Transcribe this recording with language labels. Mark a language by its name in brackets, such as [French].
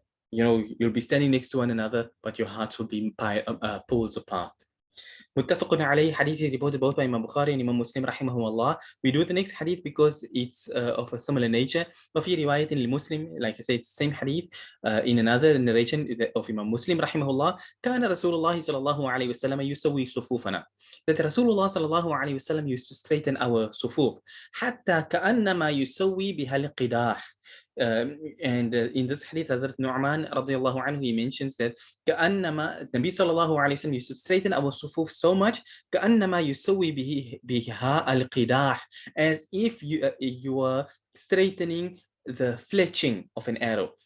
[English] you'll be standing next to one another, but your hearts will be poles apart. [Arabic] متفق عليه حديث [English] reported both by Imam Bukhari and Imam Muslim rahimahumullah. We do the next hadith because it's of a similar nature. [Arabic] وفي رواية للمسلم, [English] like I said, it's the same hadith in another narration of Imam Muslim rahimahullah. [Arabic] كان رسول الله صلى الله عليه وسلم يسوي صفوفنا. [English] That Rasulullah صلى الله عليه وسلم used to straighten our [Arabic] صفوف حتى كأنما يسوي بها القداح. [English] And in this hadith, Hazrat Nu'man radiallahu anhu, he mentions that كأنما Nabi sallallahu alayhi wa sallam used to straighten our sufuf so much [Arabic] كأنما يسوي بها القداح, [English] as if you were straightening the fletching of an arrow.